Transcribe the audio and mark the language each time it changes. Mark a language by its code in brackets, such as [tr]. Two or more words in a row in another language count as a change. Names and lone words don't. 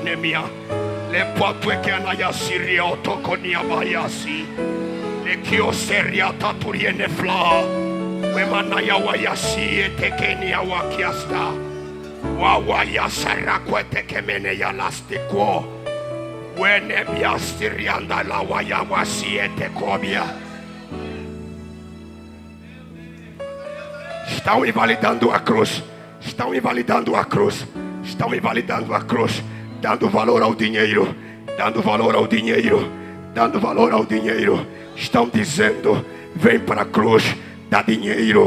[pt] nemia le potweke na yasiri otokonia bayasi le kioseria taturiene fla wemana ya wa yasi etekenia wa kiasta wa yasara kwete kemene ya lastiko wene biastirianda la wa ya wasi etekobia. Estão invalidando a cruz. Estão invalidando a cruz. Estão invalidando a cruz. dando valor ao dinheiro, dando valor ao dinheiro, dando valor ao dinheiro. Estão dizendo: vem para a cruz, dá dinheiro.